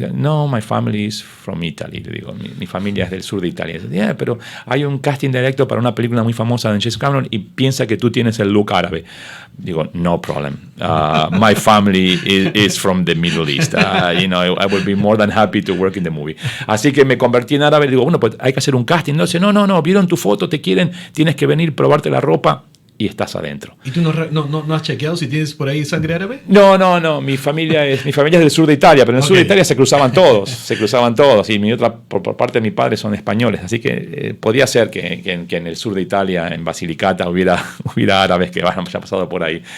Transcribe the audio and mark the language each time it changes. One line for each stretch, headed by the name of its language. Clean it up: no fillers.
English: No, my family is from Italy.
Spanish: Le digo, mi familia es del sur de Italia. Dice, pero hay un casting directo para una película muy famosa de James Cameron y piensa que tú tienes el look árabe.
English: Digo, no problem. My family is from the Middle East. I will be more than happy to work in the movie.
Spanish: Así que me convertí en árabe. Digo, bueno, pues hay que hacer un casting. No, dice, no, vieron tu foto, te quieren, tienes que venir, probarte la ropa y estás adentro. ¿Y tú no has chequeado si tienes por ahí sangre árabe? No. Mi familia es del sur de Italia, pero en el sur de Italia se cruzaban todos. Y por parte de mi padre son españoles, así que podía ser que en el sur de Italia, en Basilicata, hubiera árabes que hayan pasado por ahí.